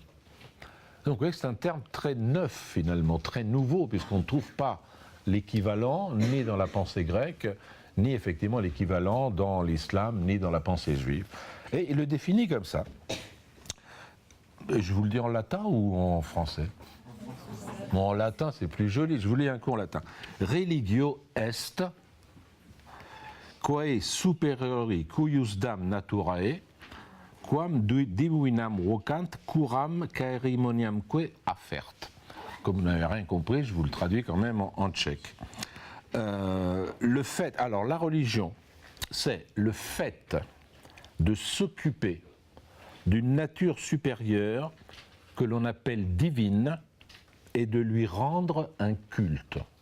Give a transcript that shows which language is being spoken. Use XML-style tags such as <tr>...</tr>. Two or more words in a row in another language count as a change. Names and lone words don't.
<fr>Donc, vous voyez que c'est un terme très neuf, finalement, très nouveau, puisqu'on ne trouve pas l'équivalent ni dans la pensée grecque, ni effectivement l'équivalent dans l'islam, ni dans la pensée juive. Et il le définit comme ça. Et je vous le dis en latin ou en français? Bon, en latin, c'est plus joli. Je vous lis un coup en latin.</fr> <la>Religio est quae superiori cuiusdam naturae quam divinam vocant curam caerimoniamque affert.</la> <fr>Comme vous n'avez rien compris, je vous le traduis quand même en tchèque. Alors la religion, c'est le fait de s'occuper d'une nature supérieure que l'on appelle divine et de lui rendre un culte.</fr>